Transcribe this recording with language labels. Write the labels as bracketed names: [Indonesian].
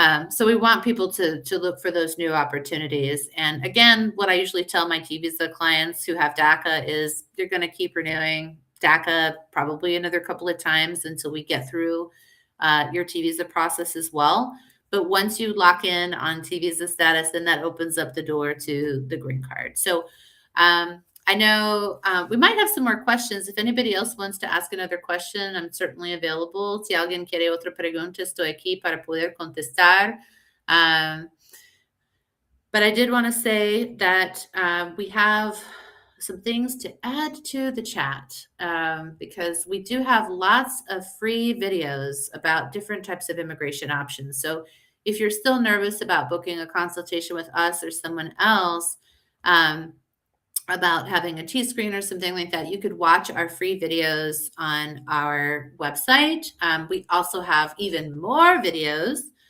[English] So we want people to look for those new opportunities. And again, what I usually tell my T visa clients who have DACA is you're going to keep renewing DACA probably another couple of times until we get through your T visa process as well. But once you lock in on T visa status, then that opens up the door to the green card. So I know we might have some more questions. If anybody else wants to ask another question, I'm certainly available. [Spanish] Si alguien quiere otra pregunta, estoy aquí para poder contestar. [English] But I did want to say that we have some things to add to the chat because we do have lots of free videos about different types of immigration options. So if you're still nervous about booking a consultation with us or someone else, about having a T-screen or something like that, you could watch our free videos on our website. We also have even more videos